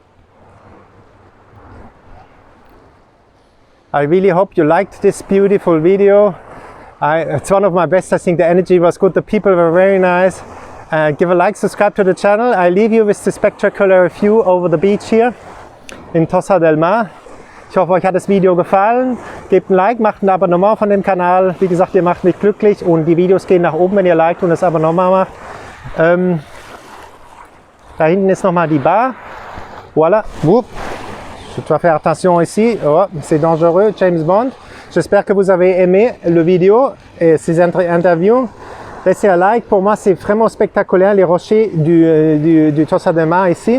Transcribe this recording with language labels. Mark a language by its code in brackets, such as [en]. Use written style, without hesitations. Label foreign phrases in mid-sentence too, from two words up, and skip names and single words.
[en] I really hope you liked this beautiful video. It's one of my best. I think the energy was good, the people were very nice. Give a like, subscribe to the channel. I leave you with the spectacular view over the beach here in Tossa del Mar. [de] Ich hoffe, euch hat das Video gefallen. Gebt ein Like, macht ein Abonnement von dem Kanal. Wie gesagt, ihr macht mich glücklich und die Videos gehen nach oben, wenn ihr liked und das Abonnement macht. Da hinten ist nochmal die Bar. [fr] Voilà. Je dois faire attention ici. Oh, c'est dangereux, James Bond. J'espère que vous avez aimé le vidéo et ces interviews. Laissez un like. Pour moi, c'est vraiment spectaculaire, les rochers du Tossa del Mar ici.